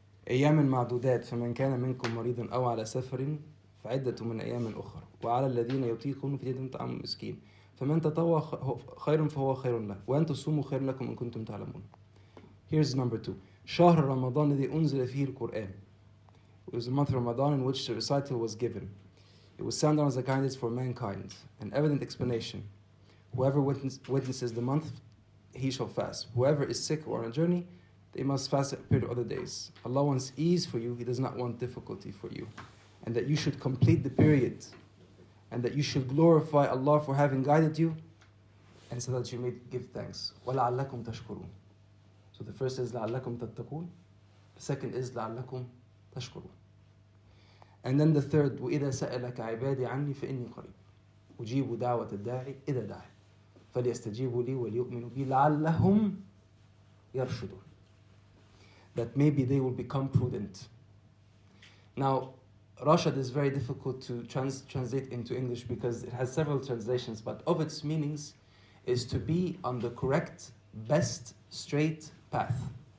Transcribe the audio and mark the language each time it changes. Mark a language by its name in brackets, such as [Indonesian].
[Arabic] أيام معدودات فمن كان منكم مريضا أو على سفر فعدة من أيام أخرى وعلى الذين يطيقون فدية طعام مسكين فمن تطوع خير فهو خير له وأن تصوموا خير لكم إن كنتم تعلمون. [English] Here's number two. [Arabic] شهر رمضان الذي أنزل فيه القرآن. [English] It was the month of Ramadan in which the recital was given. It was sent down as a guidance for mankind, an evident explanation. Whoever witnesses the month, he shall fast. Whoever is sick or on a journey, they must fast a period of other days. Allah wants ease for you, He does not want difficulty for you. And that you should complete the period, and that you should glorify Allah for having guided you, and so that you may give thanks. [Arabic] وَلَعَلَّكُمْ تَشْكُرُونَ. [English] So the first is [Arabic] لَعَلَّكُمْ تَتَّقُونَ. [English] The second is [Arabic] لَعَلَّكُمْ تَشْكُرُونَ. [English] And then the third, [Arabic] وَإِذَا سَأَلَكَ عِبَادِي عَنِّي فَإِنِّي قَرِيبٌ أُجِيبُ دَعْوَةَ الدَّاعِ إِذَا دَعَانِ فَلْيَسْتَجِيبُوا لِي وَلْيُؤْمِنُوا بِي لَعَلَّهُمْ يَرْشُدُونَ. [English] That maybe they will become prudent. Now, Rashad is very difficult to translate into English because it has several translations, but of its meanings is to be on the correct, best, straight path.